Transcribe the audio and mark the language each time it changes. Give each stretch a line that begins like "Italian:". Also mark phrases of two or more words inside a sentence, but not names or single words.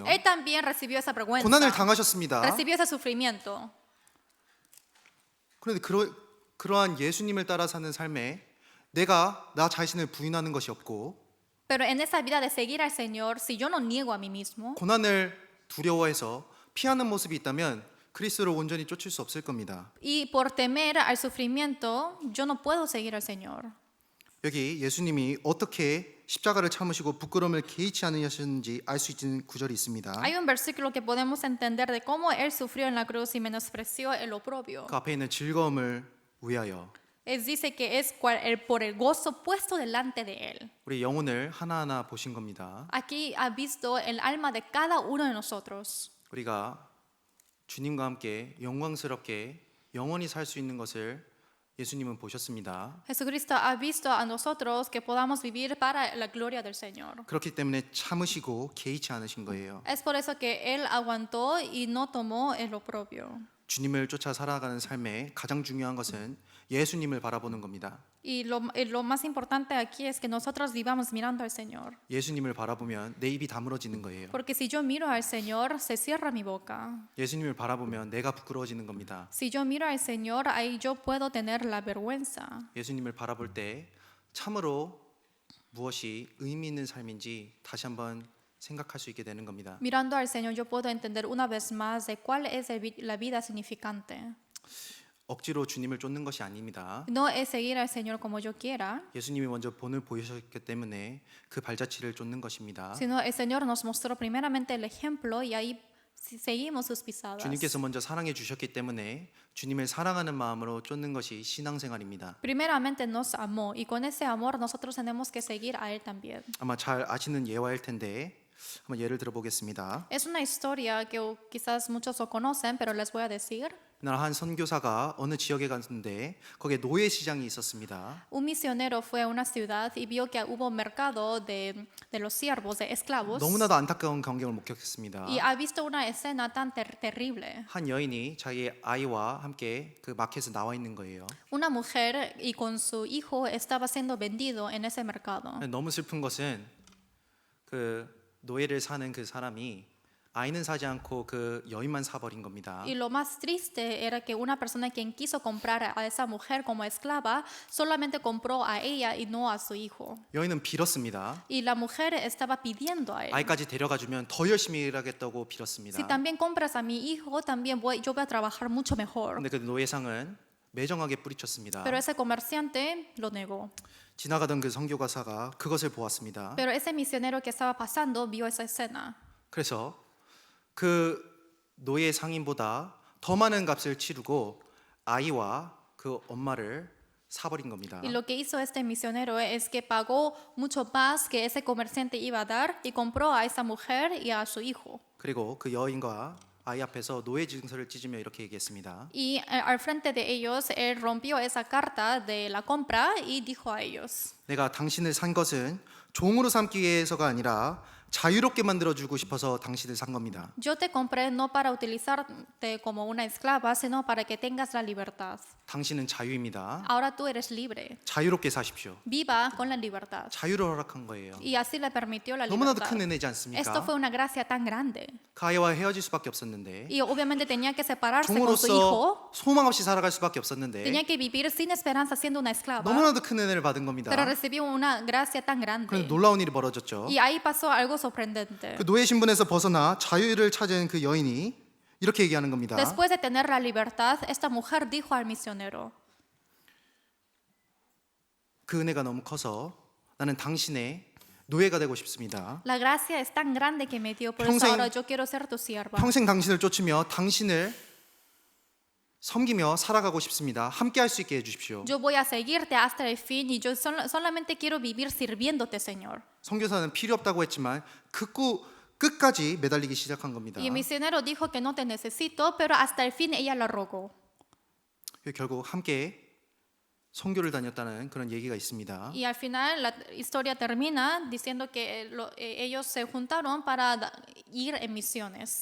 Spanish: Él también recibió esa vergüenza.
Korean: 고난을 당하셨습니다.
Spanish: Recibió ese sufrimiento.
Korean: 그런데 그러한 예수님을 따라 사는 삶에 내가 나 자신을 부인하는 것이 없고
Spanish: Pero en esa vida de seguir al Señor, si yo no niego a mí mismo,
Korean: 고난을 두려워해서 피하는 모습이 있다면 그리스도를 온전히 쫓을 수 없을 겁니다.
Spanish: y por temer al sufrimiento, yo no puedo seguir al Señor.
Korean: 여기 예수님이 어떻게 십자가를 참으시고 부끄러움을 개의치 않으셨는지 알 수 있는 구절이 있습니다.
Spanish: Hay un versículo que podemos entender de cómo él sufrió en la cruz y menospreció el oprobio.
Korean: 그 앞에 있는 즐거움을 위하여
Spanish: Él dice que es por el gozo puesto delante de él.
Korean: 우리 영혼을 하나하나 보신 겁니다.
Spanish: Aquí ha visto el alma de cada uno de nosotros.
Korean: 우리가 주님과 함께 영광스럽게 영원히 살 수 있는 것을 예수님은 보셨습니다.
Spanish: Jesucristo ha visto a nosotros que podamos vivir para la gloria del Señor.
Korean: 그렇기 때문에 참으시고 개의치 않으신 거예요.
Spanish: Es por eso que Él aguantó y no tomó el oprobio.
Korean: 주님을 쫓아 살아가는 삶에 가장 중요한 것은 예수님을 바라보는 겁니다.
Spanish: Y lo más importante aquí es que nosotros vivamos mirando al Señor.
Korean: 예수님을 바라보면 내 입이 다물어지는 거예요.
Spanish: Porque si yo miro al Señor, se cierra mi boca.
Korean: 예수님을 바라보면 내가 부끄러워지는 겁니다.
Spanish: Si yo miro al Señor, ahí yo puedo tener la vergüenza.
Korean: 예수님을 바라볼 때 참으로 무엇이 의미 있는 삶인지 다시 한번 생각할 수 있게 되는 겁니다.
Spanish: Mirando al Señor, yo puedo entender una vez más de cuál es la vida significante.
Korean: 억지로 주님을 쫓는 것이 아닙니다.
Spanish: No es seguir al Señor como yo quiera,
Korean: 예수님이 먼저 본을 보이셨기 때문에 그 발자취를 쫓는 것입니다.
Spanish: sino el Señor nos mostró primeramente el ejemplo y ahí seguimos sus pisadas.
Korean: 주님께서 먼저 사랑해 주셨기 때문에 주님을 사랑하는 마음으로 쫓는 것이 신앙생활입니다.
Spanish: Primeramente nos amó y con ese amor nosotros tenemos que seguir a Él también.
Korean: 아마 잘 아시는 예화일 텐데 한번 예를 들어보겠습니다.
Spanish: Es una historia que quizás muchos lo conocen, pero les voy a decir.
Korean: 날 한 선교사가 어느 지역에 갔는데 거기에 노예 시장이 있었습니다.
Spanish: Un misionero fue a una ciudad y vio que hubo mercado de los siervos, de esclavos,
Korean: 너무나도 안타까운 광경을 목격했습니다.
Spanish: y ha visto una escena tan terrible.
Korean: 한 여인이 자기 아이와 함께 그 마켓에 나와 있는 거예요.
Spanish: Una mujer y con su hijo estaba siendo vendido en ese mercado.
Korean: 너무 슬픈 것은 그 노예를 사는 그 사람이 아이는 사지 않고 그 여인만 사버린 겁니다.
Spanish: Y lo más triste era que una persona quien quiso comprar a esa mujer como esclava solamente compró a ella y no a su hijo.
Korean: 여인은 빌었습니다.
Spanish: Y la mujer estaba pidiendo a él.
Korean: 아이까지 데려가주면 더 열심히 일하겠다고 빌었습니다.
Spanish: Si también compras a mi hijo, también yo voy a trabajar mucho mejor.
Korean: 근데 그 노예상은 매정하게 뿌리쳤습니다.
Spanish: Pero ese comerciante lo negó.
Korean: 지나가던 그 선교가사가 그것을 보았습니다.
Spanish: Pero ese misionero que estaba pasando vio esa escena.
Korean: 그래서 그 노예 상인보다 더 많은 값을 치르고 아이와 그 엄마를 사버린 겁니다.
Spanish: Y lo que hizo este misionero es que pagó mucho más que ese comerciante iba a dar y compró a esa mujer y a su hijo.
Korean: 그리고 그 여인과 아이 앞에서 노예 증서를 찢으며 이렇게 얘기했습니다.
Spanish: Y al frente de ellos, él rompió esa carta de la compra y dijo a ellos,
Korean: 내가 당신을 산 것은 종으로 삼기 위해서가 아니라 자유롭게 만들어주고 싶어서 당신을 산 겁니다.
Spanish: yo te compré no para utilizarte como una esclava, sino para que tengas la libertad.
Korean: 당신은 자유입니다.
Spanish: Ahora tú eres libre.
Korean: 자유롭게 사십시오.
Spanish: Viva con la libertad.
Korean: 자유를 허락한 거예요.
Spanish: Y así le permitió la
Korean: 너무나도
Spanish: libertad.
Korean: 큰 은혜지
Spanish: Esto
Korean: 않습니까?
Spanish: fue una gracia tan grande.
Korean: 그 아이와 헤어질 수밖에 없었는데
Spanish: Y obviamente tenía que separarse con su hijo.
Korean: 종으로서 소망 없이 살아갈 수밖에 없었는데
Spanish: Tenía que vivir sin esperanza siendo una esclava.
Korean: 너무나도 큰 은혜를 받은 겁니다.
Spanish: Pero recibió una gracia tan
Korean: 그런데
Spanish: grande.
Korean: 놀라운 일이 벌어졌죠.
Spanish: Y ahí pasó algo sorprendente.
Korean: 그 노예 신분에서 벗어나 자유를 찾은 그 여인이 이렇게 얘기하는 겁니다.
Spanish: Después de tener la libertad, esta mujer dijo al misionero,
Korean: 그 은혜가 너무 커서 나는 당신의 노예가 되고 싶습니다.
Spanish: la gracia es tan grande que me dio, por eso
Korean: 평생-
Spanish: ahora yo quiero ser tu sierva.
Korean: 평생 당신을 쫓으며 당신을 섬기며 살아가고 싶습니다. 함께 할 수 있게 해주십시오.
Spanish: Yo voy a seguirte hasta el fin y yo solamente quiero vivir sirviéndote, Señor.
Korean: 선교사는 필요 없다고 했지만 끝까지 매달리기 시작한 겁니다.
Spanish: Y el misionero dijo que no te necesito, pero hasta el fin ella lo rogó.
Korean: 결국 함께 선교를 다녔다는 그런 얘기가 있습니다.
Spanish: Y al final la historia termina diciendo que ellos se juntaron para ir en misiones.